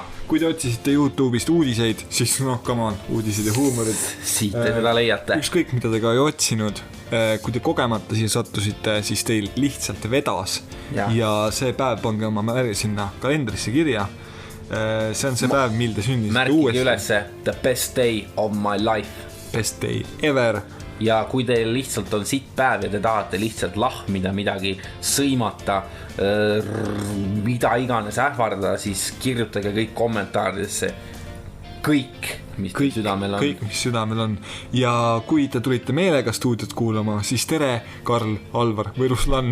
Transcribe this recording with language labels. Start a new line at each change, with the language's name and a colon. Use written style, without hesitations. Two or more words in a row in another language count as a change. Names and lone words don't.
Estonian: Kui te otsisite YouTube'ist uudiseid, siis
English: come on,
Estonian: uudiseid ja huumorit. Siit te seda leiate. Ükskõik, mida te ka ei otsinud. Kui te kogemata siia sattusite, siis teil lihtsalt vedas. Ja see päev pange oma märgi sinna kalendrisse kirja. See on see päev, mil te sündisite uuesti. Märkige ülesse
English: the best day of my life. Best day ever.
Estonian: Ja kui teil lihtsalt on sitt päev ja te tahate lihtsalt lahmida midagi, sõimata, mida iganes ähvardada, siis kirjutage kõik kommentaaridesse. Kõik, mis südamel on. Kõik, mis südamel on. Ja kui te tulite meelega stuudiot kuulama, siis tere, Karl, Alvar või Ruslan.